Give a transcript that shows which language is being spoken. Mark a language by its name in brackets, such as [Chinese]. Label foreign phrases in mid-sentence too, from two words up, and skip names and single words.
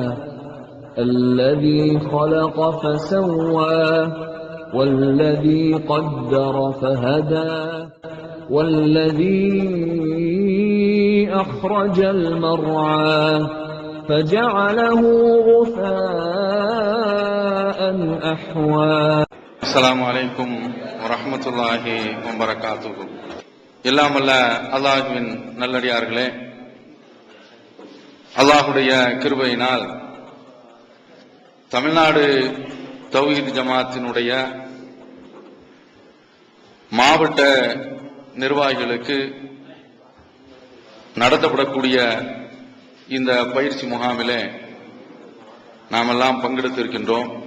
[Arabic] الذي خلق فسوى والذي قدر فهدى والذي أخرج المرعى فجعله غثاء أحوى. السلام عليكم ورحمة الله وبركاته. [Tamil] எல்லாம் வல்ல அல்லாஹ்வின் நல்லடியார்களே, அல்லாஹ்வுடைய கிருபையினால் தமிழ்நாடு தௌஹீத் ஜமாத்தினுடைய மாவட்ட நிர்வாகிகளுக்கு நடத்தப்படக்கூடிய இந்த பயிற்சி முகாமிலே நாமெல்லாம் பங்கெடுத்திருக்கின்றோம்.